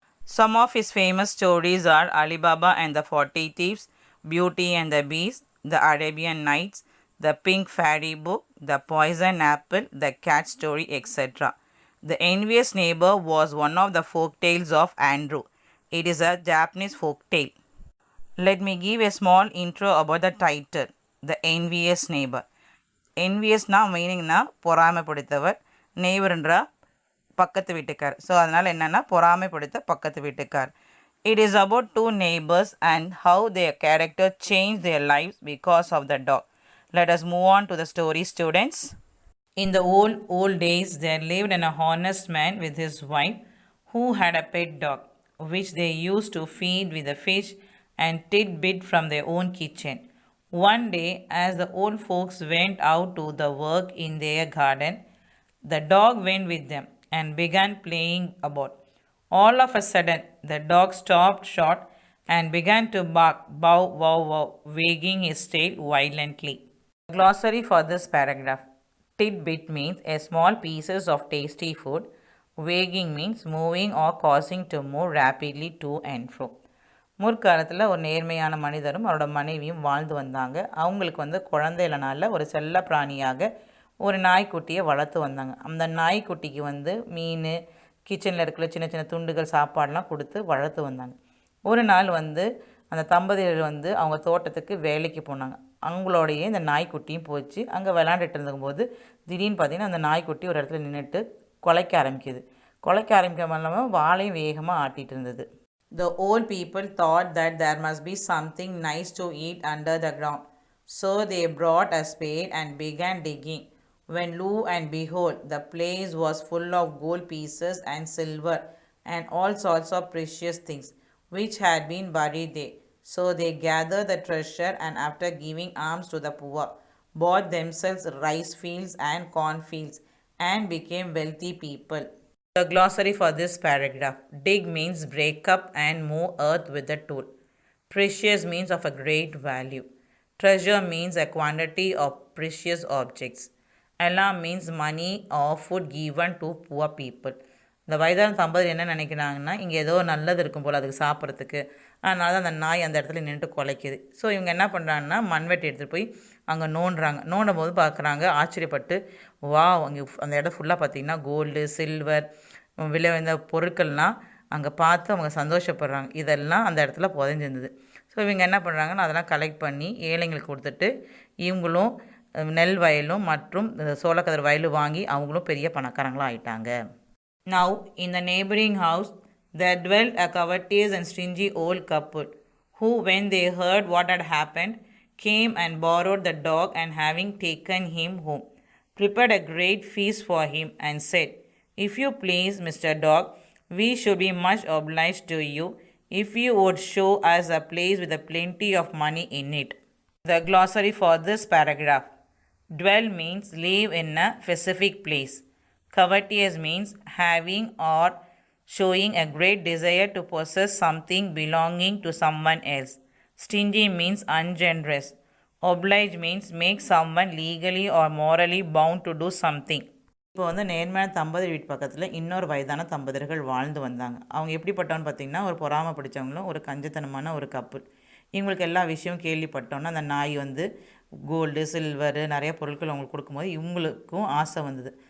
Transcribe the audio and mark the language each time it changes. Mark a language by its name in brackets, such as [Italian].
[English] Some of his famous stories are Alibaba and the 40 Thieves, Beauty and the Beast, The Arabian Nights, The Pink Fairy Book, The Poison Apple, The Cat Story, etc. The Envious Neighbor was one of the folk tales of Andrew. It is a Japanese folk tale. Let me give a small intro about the title, The Envious Neighbor. [Tamil] என்வியஸ்னா மீனிங்னா பொறாமைப்படுத்தவர், நெய்பர்ன்றா பக்கத்து வீட்டுக்கார். So அதனால் என்னென்னா பொறாமைப்படுத்த பக்கத்து வீட்டுக்கார். [English] It is about two neighbors and how their character changed their lives because of the dog. Let us move on to the story, students. In the old days, there lived an honest man with his wife who had a pet dog, which they used to feed with the fish and tit-bit from their own kitchen. One day, as the old folks went out to the work in their garden, the dog went with them and began playing about. All of a sudden, the dog stopped short and began to bark, bow, wow, wow, wagging his tail violently. Glossary for this paragraph. Tit-bit means a small pieces of tasty food. Wagging means moving or causing to move rapidly to and fro. [Tamil] முற்காலத்தில் ஒரு நேர்மையான மனிதரும் அவரோட மனைவியும் வாழ்ந்து வந்தாங்க. அவங்களுக்கு குழந்தையிலனால ஒரு செல்ல பிராணியாக ஒரு நாய்க்குட்டியை வளர்த்து வந்தாங்க. அந்த நாய்க்குட்டிக்கு மீன், கிச்சனில் இருக்கிற சின்ன சின்ன துண்டுகள் சாப்பாடெலாம் கொடுத்து வளர்த்து வந்தாங்க. ஒரு நாள் அந்த தம்பதியர் அவங்க தோட்டத்துக்கு வேலைக்கு போனாங்க. அவங்களோடையே இந்த நாய்க்குட்டியும் போச்சு. அங்கே விளாண்டுட்டு இருக்கும்போது திடீர்னு பார்த்திங்கன்னா அந்த நாய்க்குட்டி ஒரு இடத்துல நின்றுட்டு குலைக்க ஆரம்பிக்குது. குலைக்க ஆரம்பிக்காம இல்லாமல் வாழையும் வேகமாக ஆட்டிகிட்டு இருந்தது. [English] The old people thought that there must be something nice to eat under the ground. So they brought a spade and began digging. When lo and behold, the place was full of gold pieces and silver and all sorts of precious things, which had been buried there. So they gathered the treasure and after giving alms to the poor, bought themselves rice fields and corn fields and became wealthy people. The glossary for this paragraph. Dig means break up and move earth with a tool. Precious means of a great value. Treasure means a quantity of precious objects. Alam means money or food given to poor people. [Tamil] இந்த வயதான தம்பதியர் என்ன நினைக்கிறாங்கன்னா, இங்கே ஏதோ நல்லது இருக்கும் போல் அதுக்கு சாப்பிட்றதுக்கு. அதனால தான் அந்த நாய் அந்த இடத்துல நின்றுட்டு குலைக்குது. ஸோ இவங்க என்ன பண்ணுறாங்கன்னா, மண்வெட்டி எடுத்துகிட்டு போய் அங்கே நோண்டுறாங்க. நோண்டும் போது பார்க்குறாங்க, ஆச்சரியப்பட்டு, வா அங்கே அந்த இடம் ஃபுல்லாக பார்த்திங்கன்னா கோல்டு, சில்வர், விலை உயர்ந்த பொருட்கள்லாம் அங்கே பார்த்து அவங்க சந்தோஷப்படுறாங்க. இதெல்லாம் அந்த இடத்துல புதைஞ்சிருந்தது. ஸோ இவங்க என்ன பண்ணுறாங்கன்னா, அதெல்லாம் கலெக்ட் பண்ணி ஏழைங்களுக்கு கொடுத்துட்டு இவங்களும் நெல் வயலும் மற்றும் சோளக்கதிர் வயலும் வாங்கி அவங்களும் பெரிய பணக்காரங்களாக ஆயிட்டாங்க. [English] Now, in the neighboring house, there dwelt a covetous and stingy old couple, who, when they heard what had happened, came and borrowed the dog and having taken him home, prepared a great feast for him and said, "If you please, Mr. Dog, we should be much obliged to you if you would show us a place with a plenty of money in it." The glossary for this paragraph. Dwell means live in a specific place. Covetous means having or showing a great desire to possess something belonging to someone else. Stingy means ungenerous. Oblige means make someone legally or morally bound to do something. [Tamil] இப்போ நேர்மையான தம்பதியர் வீட்டு பக்கத்தில் இன்னொரு வயதான தம்பதியர்கள் வாழ்ந்து வந்தாங்க. அவங்க எப்படிப்பட்டவன்னு பார்த்திங்கன்னா, ஒரு பொறாமை பிடிச்சவங்களும் ஒரு கஞ்சத்தனமான ஒரு கப்புள். இவங்களுக்கு எல்லா விஷயம் கேள்விப்பட்டோன்னா அந்த நாய் கோல்டு, சில்வரு நிறைய பொருட்கள் அவங்களுக்கு கொடுக்கும்போது இவங்களுக்கும் ஆசை வந்தது.